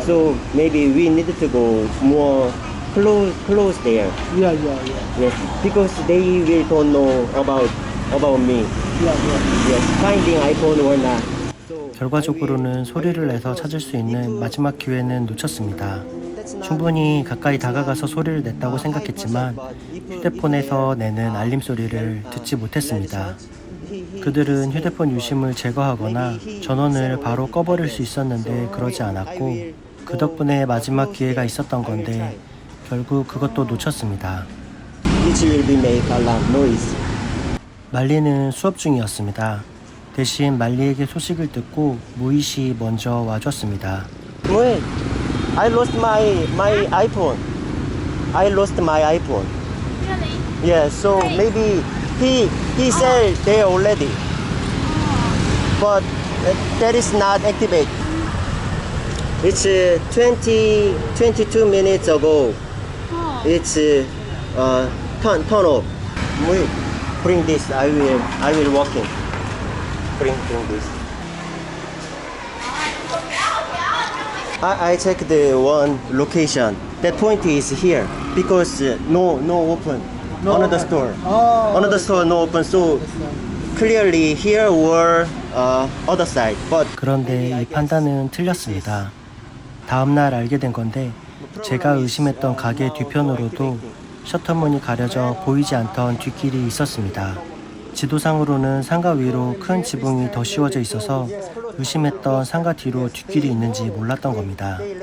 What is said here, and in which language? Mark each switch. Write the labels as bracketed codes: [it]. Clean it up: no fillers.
[en] So maybe we need to go more close there. Yeah, yeah, yeah. Yes, because they will don't know about me. Yeah, yeah. Yes, finding iPhone or not. [ko] 결과적으로는 소리를 내서 찾을 수 있는 마지막 기회는 놓쳤습니다. 충분히 가까이 다가가서 소리를 냈다고 생각했지만 휴대폰에서 내는 알림 소리를 듣지 못했습니다. 그들은 휴대폰 유심을 제거하거나 전원을 바로 꺼버릴 수 있었는데 그러지 않았고 그 덕분에 마지막 기회가 있었던 건데 결국 그것도 놓쳤습니다. [en] Which will be make alarm noise. [ko] 말리는 수업 중이었습니다. 대신 말리에게 소식을 듣고 모이시 먼저 와줬습니다. [en] Wait, I lost my iPhone. I lost my iPhone. Really? Yeah, so maybe he said there already, but that is not activate. It's 22 minutes ago. It's turn off. Wait, bring this. I will walking. Bring this. I check the one location. That point is here because no open. Another store. Oh, Another store no open. So clearly here or other side. [ko] But 그런데 이 판단은 틀렸습니다. 다음 날 알게 된 건데 제가 의심했던 가게 뒤편으로도 셔터문이 가려져 보이지 않던 뒷길이 있었습니다. 지도상으로는 상가 위로 큰 지붕이 더 씌워져 있어서 의심했던 상가 뒤로 뒷길이 있는지 몰랐던 겁니다.